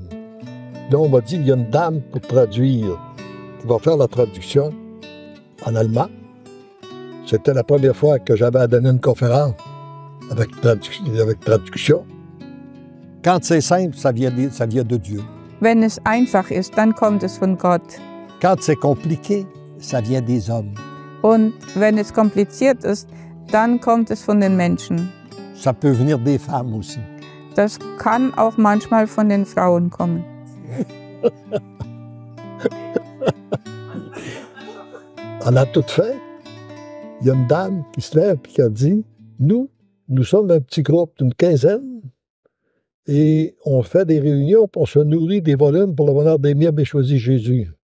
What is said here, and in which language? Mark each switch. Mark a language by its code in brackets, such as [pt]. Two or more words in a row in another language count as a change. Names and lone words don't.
[fr] Là, on m'a dit, il y a une dame pour traduire, qui va faire la traduction en allemand. C'était la première fois que j'avais à donner une conférence avec traduction. Quand c'est simple, ça vient de Dieu. [de] Wenn es einfach ist, dann kommt es von Gott. [fr] Quand c'est compliqué, ça vient des hommes. [de] Und wenn es kompliziert ist, dann kommt es von den Menschen. [fr] Ça peut venir des femmes aussi. [de] Das kann auch manchmal von den Frauen kommen. [fr] On a tout fait. Il y a une dame qui se lève et qui a dit, nous sommes un petit groupe d'une quinzaine et on fait des réunions pour se nourrir des volumes pour le bonheur des miens, mais choisit Jésus.